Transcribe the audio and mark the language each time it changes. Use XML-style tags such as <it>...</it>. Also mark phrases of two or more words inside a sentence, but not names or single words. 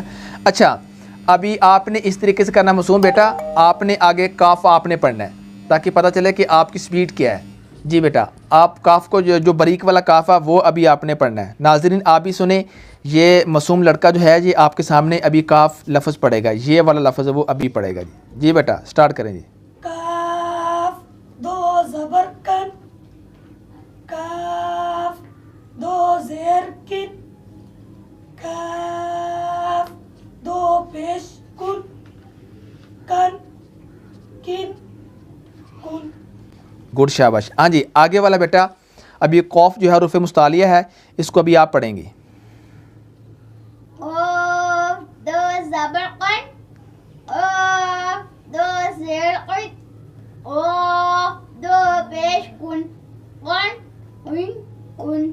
<ur>اچھا ابھی آپ نے اس طریقے سے کرنا معصوم بیٹا، آپ نے آگے کاف آپ نے پڑھنا ہے تاکہ پتہ چلے کہ آپ کی سپیڈ کیا ہے. جی بیٹا آپ کاف کو جو باریک والا کاف ہے وہ ابھی آپ نے پڑھنا ہے. ناظرین آپ بھی سنیں، یہ معصوم لڑکا جو ہے یہ آپ کے سامنے ابھی کاف لفظ پڑھے گا، یہ والا لفظ ہے وہ ابھی پڑھے گا. جی بیٹا سٹارٹ کریں. جی کاف دو زبر کن، کاف دو زیر کن، کاف دو پیش کن، کن کن کن. گڈ شاباش. ہاں جی آگے والا بیٹا ابھی قوف جو ہے حروف مستعلیہ ہے، اس کو ابھی آپ پڑھیں گے. قاف، دو زبر قن، قاف، دو زیر قن، قاف، دو پیش کن، قن، قن، کن.</ur>